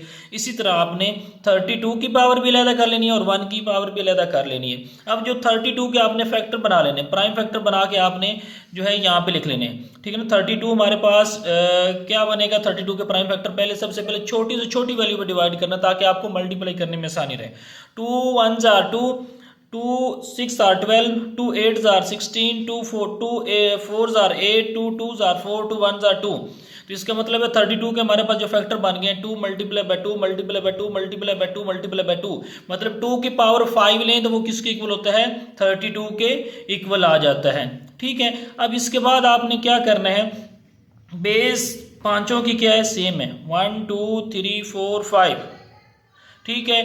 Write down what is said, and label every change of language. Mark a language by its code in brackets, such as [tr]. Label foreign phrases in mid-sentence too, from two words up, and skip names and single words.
[ur] اسی طرح آپ نے 32 کی پاور بھی علیحدہ کر لینی ہے اور 1 کی پاور بھی علیحدہ کر لینی ہے. اب جو 32 کے آپ نے فیکٹر بنا لینے, [en] prime factor [ur] بنا کے آپ نے جو ہے یہاں پہ لکھ لینے، ٹھیک ہے نا. 32 ہمارے پاس کیا بنے گا، 32 کے [en] prime factor [ur] پہلے سب سے پہلے چھوٹی سے چھوٹی ویلیو پر ڈیوائیڈ کرنا تاکہ آپ کو ملٹیپلائی کرنے میں آسانی رہے. [en] 2 1s are 2, 2 6 are 12, 2 8s are 16, 2 4s are 8, 2 2s are 4, 2 1s are 2। [ur] تو اس کا مطلب ہے 32 کے ہمارے پاس جو فیکٹر بن گئے ہیں 2 [en] multiply by 2 multiply by 2 multiply by 2 multiply by 2, [ur] مطلب 2 کی پاور 5 لیں تو وہ کس کے ایکول ہوتا ہے، 32 کے ایکول آ جاتا ہے، ٹھیک ہے. اب اس کے بعد آپ نے کیا کرنا ہے، بیس پانچوں کی کیا ہے، سیم ہے، 1 2 3 4 5، ٹھیک ہے.